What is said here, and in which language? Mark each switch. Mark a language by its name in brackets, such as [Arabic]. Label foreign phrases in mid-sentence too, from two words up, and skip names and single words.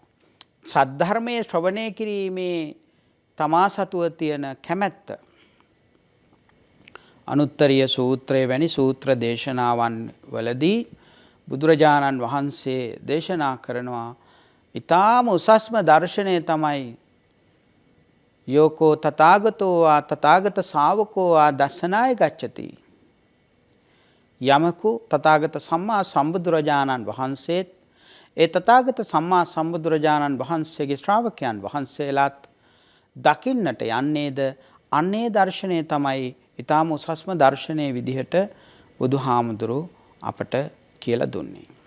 [Sinhala] සද්ධර්මයේ ශ්‍රවණය කිරීමේ තමා සතුව තියෙන කැමැත්ත. අනුත්තරීය සූත්‍රයේ වැනි සූත්‍ර දේශනාවන් වලදී බුදුරජාණන් වහන්සේ දේශනා කරනවා ඊටාම උසස්ම දර්ශනය තමයි [Pali] යෝකෝ තථාගතෝ වා තථාගත ශාවකෝ වා දස්සනාය ගච්ඡති. [Sinhala] යමකු තථාගත සම්මා සම්බුදුරජාණන් වහන්සේත් ඒ තථාගත සම්මා සම්බුදුරජාණන් වහන්සේගේ ශ්‍රාවකයන් වහන්සේලාත් දකින්නට යන්නේද අන්නේ දර්ශනය තමයි ඊටාම උසස්ම දර්ශනයේ විදිහට බුදුහාමුදුරු අපට කියලා දුන්නේ.